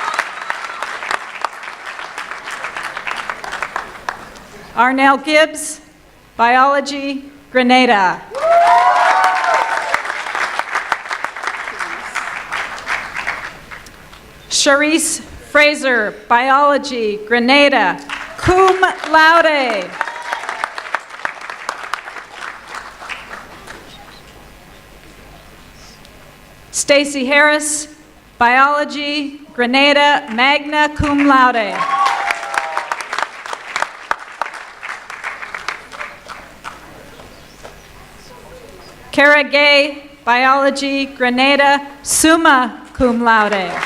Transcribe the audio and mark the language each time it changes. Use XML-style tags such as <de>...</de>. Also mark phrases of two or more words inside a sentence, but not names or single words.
<en>Arnell Gibbs, Biology, Grenada. Charisse Fraser, Biology,</en> <la>Grenada, cum laude.</la> <en>Stacy Harris, Biology, Grenada,</en> <la>magna cum laude.</la> <en>Kara Gay, Biology,</en> <la>Grenada, summa cum laude.</la>